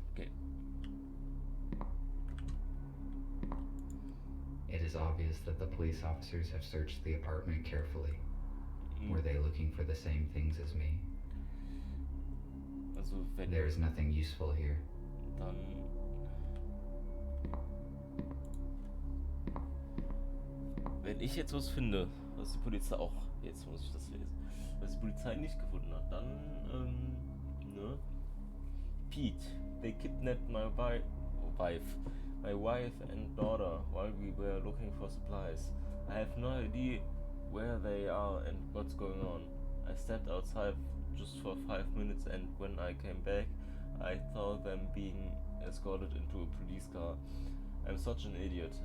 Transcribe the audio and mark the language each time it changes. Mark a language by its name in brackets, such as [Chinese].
[English] Okay. It is obvious that the police officers have searched the apartment carefully. Were they looking for the same things as me? [German] Also wenn [English] There is nothing useful here. [German] dann wenn ich jetzt was finde, was die Polizei auch, jetzt muss ich das lesen, was die Polizei nicht gefunden hat, dann ne? [English] Pete, they kidnapped my wife and daughter while we were looking for supplies. I have no idea where they are and what's going on. I stepped outside just for 5 minutes, and when I came back, I saw them being escorted into a police car. I'm such an idiot.